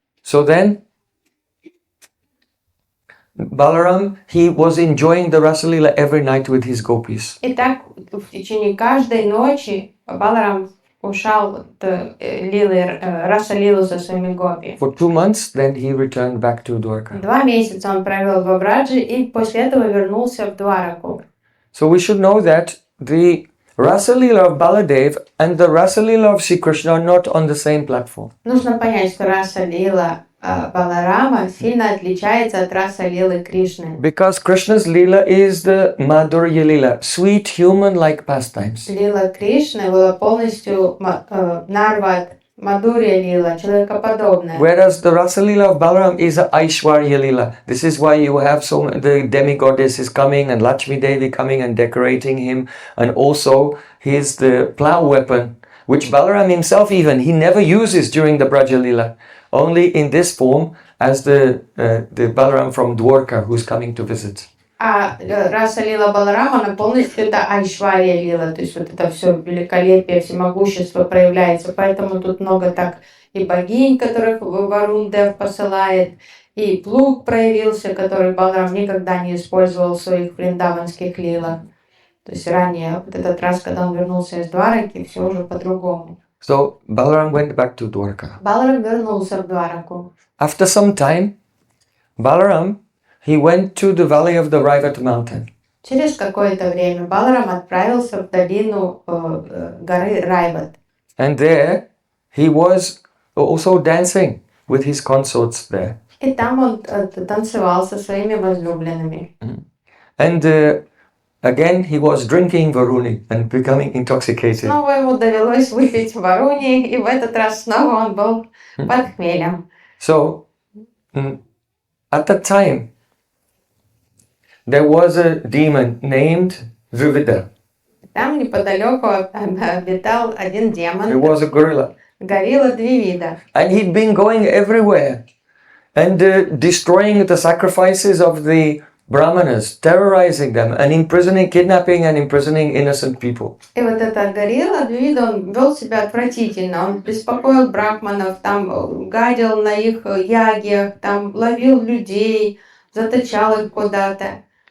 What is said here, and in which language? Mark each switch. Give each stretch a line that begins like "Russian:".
English: So then, Balaram, he was enjoying the Rasalila every night with his gopis.
Russian: И так в течение каждой ночи Баларам ушал Раса-лилу со своими гопи.
English: For 2 months, then he returned back to Dwarka.
Russian: 2 месяца он провел в Брадже и после этого вернулся в Двараку.
English: So we should know that the Rasalila of Baladev and the Rasalila of Sri Krishna are not on the same platform.
Russian: Нужно понять, что Раса-лила Баларама сильно отличается от Раса-лилы Кришны.
English: Because Krishna's Leela is the Madhurya Leela, sweet human-like pastimes.
Russian: Лила Кришны была полностью нарват, Мадурья лила, человекоподобная.
English: Whereas the Rasa Leela of Balaram is a Aishwarya Leela. This is why you have the demigoddess is coming and Lakshmi Devi coming and decorating him, and also he is the plow weapon. which Balaram himself even, he never uses during the Braja Lila, only in this form as the Balaram from Dwarka who's coming to visit.
Russian: А раса лила Баларама, она полностью это Айшвария лила, то есть вот это все великолепие, всемогущество проявляется. Поэтому тут много так и богинь, которых Варун Дев посылает, и плуг проявился, который Баларам никогда не использовал в своих вриндаванских лилах. То есть ранее, вот этот раз, когда он вернулся из Двараки, все уже по-другому.
English: So Balaram went back to Dwarka.
Russian: Баларам вернулся в Двараку.
English: After some time, Balaram, he went to the valley of the Raivat mountain.
Russian: Через какое-то время Баларам отправился в долину горы Райват.
English: And there he was also dancing with his consorts there.
Russian: И там он танцевал со своими возлюбленными.
English: And again he was drinking Varuni and becoming intoxicated.
Russian: Снова ему довелось выпить варуни, и в этот раз снова он был под хмелем.
English: So at that time, there was a demon named Vivida.
Russian: Там неподалеку обитал один
English: He
Russian: демон,
English: was a gorilla.
Russian: горилла Двивида.
English: And he'd been going everywhere and destroying the sacrifices of the Brahmanas, terrorizing them and imprisoning, kidnapping and imprisoning innocent people.
Russian: И вот эта горилла Двивида, он вел себя отвратительно. Он беспокоил брахманов, там гадил на их ягьях, там ловил людей, заточал их куда-то.